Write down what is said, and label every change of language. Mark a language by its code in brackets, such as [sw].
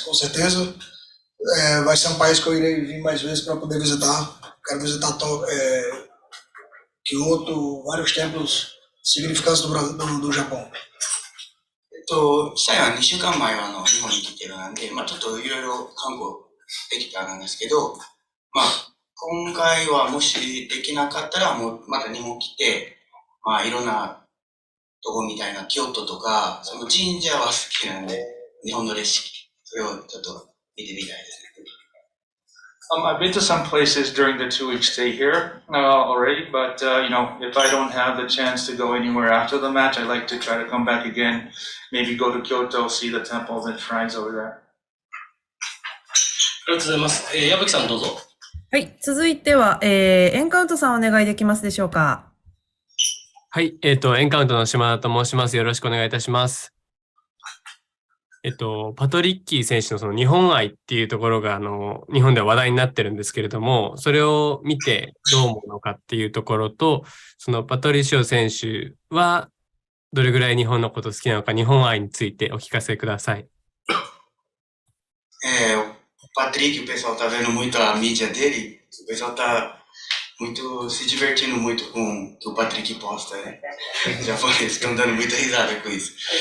[pt] Com certeza, vai ser um país que eu irei vir mais vezes para poder visitar. Quero visitar Kyoto, vários templos significantes do Japão. [ja] 試合は2週間前は日本に来てるなんで、ちょっといろいろ観光できたんですけど、今回はもしできなかったらもうまた日本来て、いろんなとこみたいな京都とか、その神社は好きなんで、日本のレシピ、それをちょっと見てみたいですね。 [en] I've been to some places during the 2-week stay here already, but if I don't have the chance to go anywhere after the match, I like to try to come back again, maybe go to Kyoto, see the temples and shrines over there. [ja] ありがとうございます。矢吹さんどうぞ。はい。続いては、エンカウントさんお願いできますでしょうか。はい。エンカウントの島田と申します。よろしくお願いいたします。パトリッキー選手のその日本愛っていうところが、日本では話題になってるんですけれども、それを見てどう思うのかっていうところと、そのパトリシオ選手はどれぐらい日本のこと好きなのか、日本愛についてお聞かせください。 [pt] O Patrick, o pessoal tá vendo muito a mídia dele, o pessoal tá muito se divertindo muito com o que o Patrick posta, né? Os japoneses estão dando muita risada com isso.